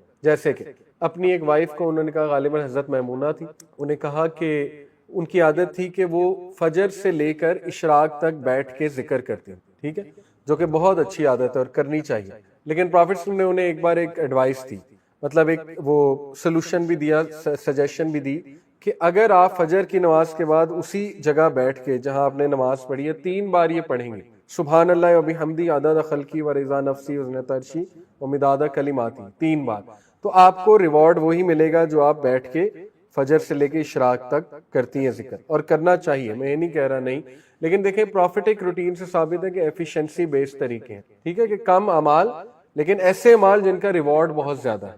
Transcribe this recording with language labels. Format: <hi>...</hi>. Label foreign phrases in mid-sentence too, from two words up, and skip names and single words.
<ur>جیسے کہ اپنی ایک وائف کو انہوں نے کہا, غالباً حضرت میمونہ تھی, انہیں کہا کہ ان کی عادت تھی کہ وہ فجر سے لے کر اشراق تک بیٹھ کے ذکر کرتے ہیں, ٹھیک ہے, جو کہ بہت اچھی عادت ہے اور کرنی چاہیے. لیکن پروفیٹ</ur> <ar>صلی اللہ علیہ وسلم</ar> <ur>نے انہیں ایک بار ایک ایڈوائس دی, مطلب ایک وہ سلوشن بھی دیا, سجیشن بھی دی کہ اگر آپ فجر کی نماز کے بعد اسی جگہ بیٹھ کے جہاں آپ نے نماز پڑھی ہے 3 بار یہ پڑھیں گے,</ur> <ar>سبحان اللہ و بحمدی عدد خلقی و رضا نفسی و زنت عرشی و مداد کلماتی,</ar> <ur>3 بار, تو آپ کو ریوارڈ وہی ملے گا جو آپ بیٹھ کے فجر سے لے کے اشراق تک کرتی ہیں ذکر. اور کرنا چاہیے, میں یہ نہیں کہہ رہا نہیں, لیکن دیکھیں</ur> <en>prophetic routine</en> <ur>سے ثابت ہے کہ</ur> <en>efficiency based</en> <ur>طریقے ہیں, ٹھیک ہے, کہ کم اعمال لیکن ایسے اعمال جن کا ریوارڈ بہت زیادہ ہے.</ur>